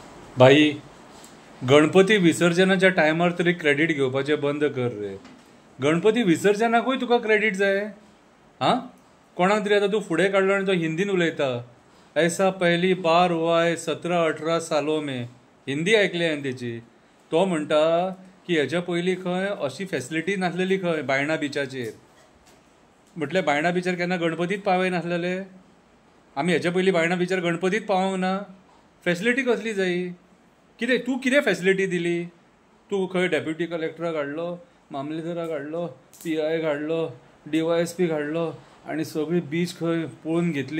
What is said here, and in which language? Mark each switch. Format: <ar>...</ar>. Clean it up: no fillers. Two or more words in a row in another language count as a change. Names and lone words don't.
<kok>भाई, गणपती विसर्जनाच्या टायमार तरी क्रेडिट घेवपाचें बंद कर रे. गणपती विसर्जनाकूय तुका क्रेडिट जाय. हां, कोणाक तरी आतां तूं फुडें काडलो आनी तो हिंदीन उलयता.</kok> <hi>ऐसा पहली बार हुआ है 17-18 सालों में.</hi> <kok>हिंदी आयकली हांवें तेची. तो म्हणटा की हेच्या पयलीं खंय अशी फेसिलिटी नासलेली खंय बायणा बिचाचेर. म्हटल्यार बायणा बिचार केन्ना गणपतीच पावय नासलेले. आमी हेच्या पयलीं बायणा बिचार गणपतीच पावोंक ना. फेसिलिटी कसली जायी. तूं कितें फेसिलिटी दिली. तूं खंय डेप्युटी कलेक्टराक हाडलो, मामलेदाराक हाडलो, PI हाडलो, DYSP हाडलो आनी सगळी बीच खंय पळोवन घेतली.</kok>